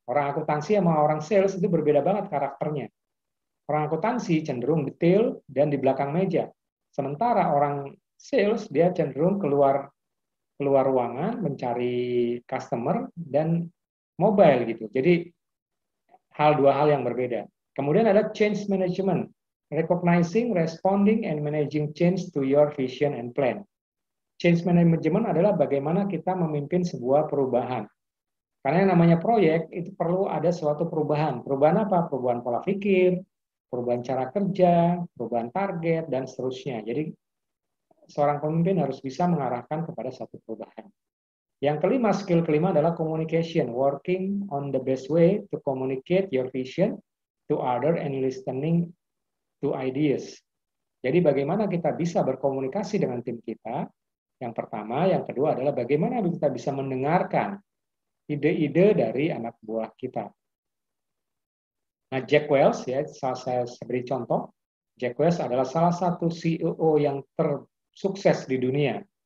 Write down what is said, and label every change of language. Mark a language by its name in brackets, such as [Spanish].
[Indonesian] Orang akuntansi sama orang sales itu berbeda banget karakternya. Orang akuntansi cenderung detail dan di belakang meja. Sementara orang sales dia cenderung keluar ruangan mencari customer dan mobile gitu. Jadi dua hal yang berbeda. Kemudian ada change management. [English] Recognizing, responding, and managing change to your vision and plan. [Indonesian] Change management adalah bagaimana kita memimpin sebuah perubahan. Karena yang namanya proyek, itu perlu ada suatu perubahan. Perubahan apa? Perubahan pola pikir, perubahan cara kerja, perubahan target, dan seterusnya. Jadi, seorang pemimpin harus bisa mengarahkan kepada satu perubahan. Yang kelima, skill kelima adalah communication. [English] Working on the best way to communicate your vision to other and listening to ideas. [Indonesian] Jadi bagaimana kita bisa berkomunikasi dengan tim kita, yang pertama. Yang kedua adalah bagaimana kita bisa mendengarkan ide-ide dari anak buah kita. Nah, Jack Welch, ya, saya beri contoh. Jack Welch adalah salah satu CEO yang tersukses di dunia.